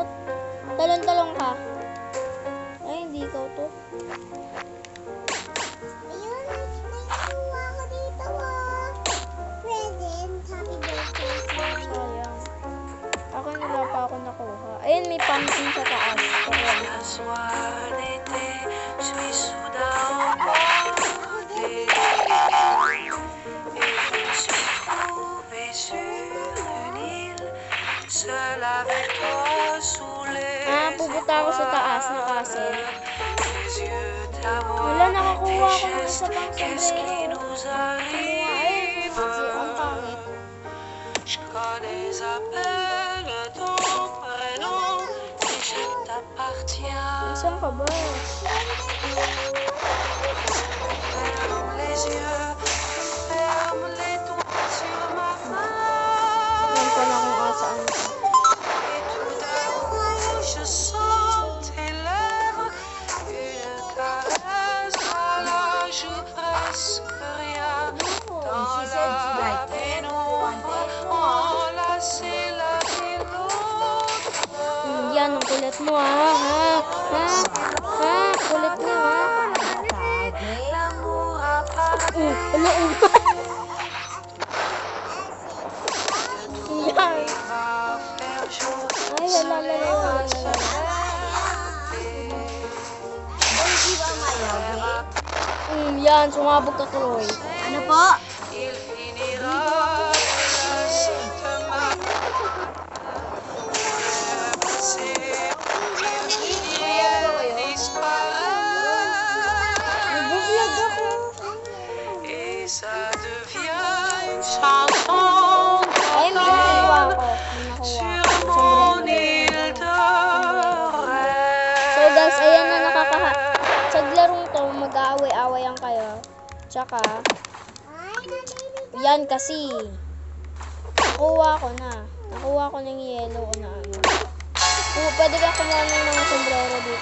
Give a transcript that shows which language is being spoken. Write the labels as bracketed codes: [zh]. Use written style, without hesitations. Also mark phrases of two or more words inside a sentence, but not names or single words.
[tl] Talon-talon ka. Ay, hindi ikaw to. Ayun, nakuha ko dito, present. [en] Happy birthday. [tl] Sayang. Ako wala pa ako nakuha. Ayun, may pumpkin sa taas. [fr] Un soir d'été, je suis soudain emporté et je me suis trouvé sur une île, seul avec toi sous les [tl] pupunta ako sa taas na castle. pang [fr] qu'est-ce qui [tl] sombrero. [fr] nous [tl] Ay, kasi ang [fr] arrive? [tl] pangit. [fr] Je connais à peine ton prénom, et je t'appartiens. [tl] Saan ka ba? [fr] Ferme les yeux, ferme les doigts sur ma [tl] Alam ko na kung [fr] main. [tl] asaan ka. [fr] Et tout d'un coup, je sens tes lèvres, une caresse à la joue, presque rien. Dans la pénombre, enlacer la vie l'autre. [tl] Yan, ang kulit mo ha. Kulit mo ha. [fr] L'amour apparaît. [tl] Ano? Yan. [fr] Va faire jour, [tl] Ay, [fr] soleil va se [tl] Yan, sumabog ka, Chloe. Ano po? [fr] Il finira de ma il disparaît [tl] Nag-vlog ako. [fr] et ça devient une chanson [tl] Ay, may nakuha ko. May nakuha [fr] sur [tl] ko. [fr] mon [tl] Sombrero. [fr] île de [en] So guys, [tl] ayan na nakakaha. Sa larong to, mag-aaway-awayan kayo. Tsaka, yan kasi. Nakuha ko na. Nakuha ko ng yellow na ano. Pwede ka kumuha ng mga sombrero dito.